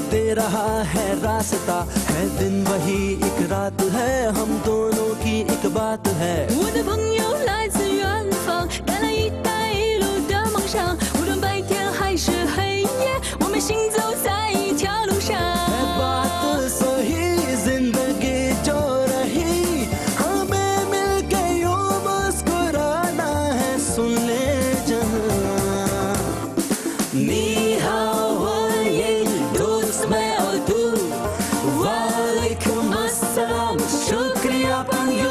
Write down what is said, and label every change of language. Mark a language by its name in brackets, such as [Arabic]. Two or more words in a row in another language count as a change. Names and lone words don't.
[Hindi] दे रहा है रास्ता, है दिन वही एक रात है, हम दोनों की एक बात है। [Chinese] 我的朋友来自远方，带来一带一路的梦想，无论白天还是黑夜，我们行走在一条路上。 [Hindi] है बात सही जिंदगी जो रही, हमें मिलके यूं मुस्कुराना है, सुन ले जहां। [Chinese] 你好 [Hindi] वालेकुम दोस्त मैं और तू, [Arabic] وعليكم السلام [Hindi] शुक्रिया पंयो।